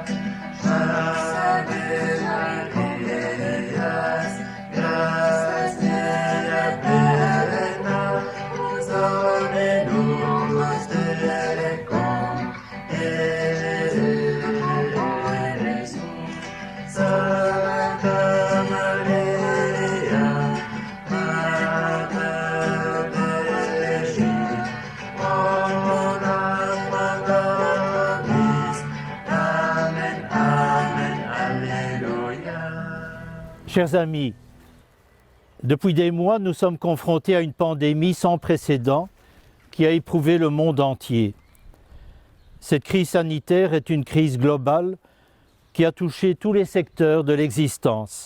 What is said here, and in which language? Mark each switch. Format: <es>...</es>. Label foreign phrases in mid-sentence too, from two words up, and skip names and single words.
<la>Ave Maria, gratia plena, Dominus tecum, Jesús, Santa Maria, Mater Dei, ora pro nobis. Amen, Amen, Alléluia.</la> <fr>Chers amis, depuis des mois, nous sommes confrontés à une pandémie sans précédent qui a éprouvé le monde entier. Cette crise sanitaire est une crise globale qui a touché tous les secteurs de l'existence.</fr>